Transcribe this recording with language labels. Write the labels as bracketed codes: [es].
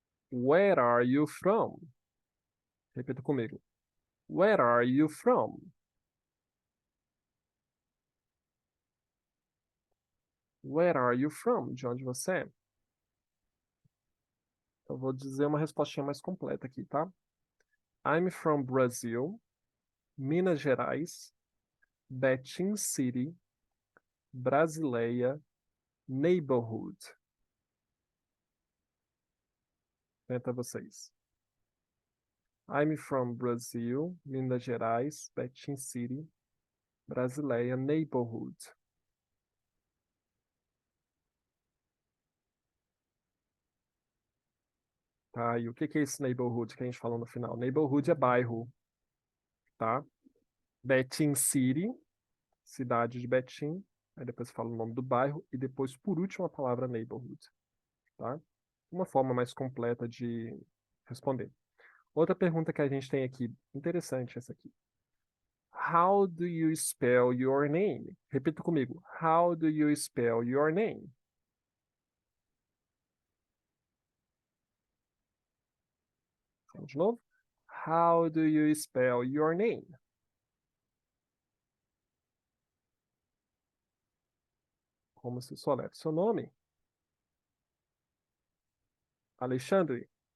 [en] Where are you from? [pt] Repita comigo. [en] Where are you from? Where are you from? [pt] De onde você é? Eu vou dizer uma respostinha mais completa aqui, tá? [en] I'm from Brazil, Minas Gerais, Betim City, Brasileia, Neighborhood. [pt] Tenta vocês. [en] I'm from Brazil, Minas Gerais, Betim City, Brasileia, Neighborhood. [pt] Tá, e o que é esse neighborhood que a gente falou no final? Neighborhood é bairro, tá? Betim City, cidade de Betim. Aí depois fala o nome do bairro e depois, por último, a palavra neighborhood, tá? Uma forma mais completa de responder. Outra pergunta que a gente tem aqui, interessante essa aqui. [en] How do you spell your name? [pt] Repita comigo. [en] How do you spell your name? [pt] Vamos de novo. [en] How do you spell your name? [pt] Como se soletra seu nome? Alexandre.